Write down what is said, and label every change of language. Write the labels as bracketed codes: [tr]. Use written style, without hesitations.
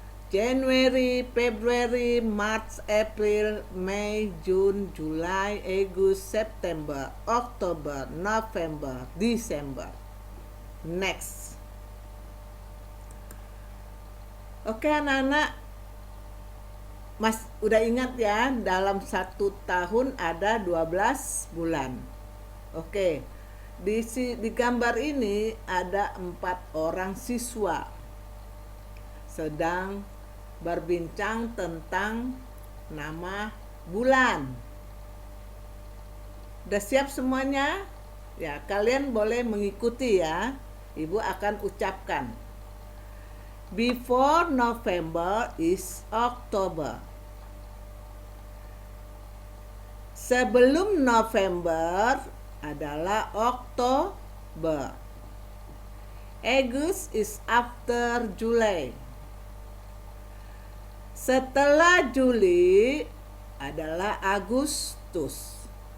[en] January, February, March, April, May, June, July, August, September, October, November, December. Next. [id] Oke anak-anak, Mas udah ingat ya, dalam satu tahun ada 12 bulan. Oke, di gambar ini ada 4 orang siswa sedang berbincang tentang nama bulan. Udah siap semuanya? Ya, kalian boleh mengikuti ya. Ibu akan ucapkan. [en] Before November is October. [id] Sebelum November adalah Oktober. [en] August is after July. [id] Setelah Juli adalah Agustus.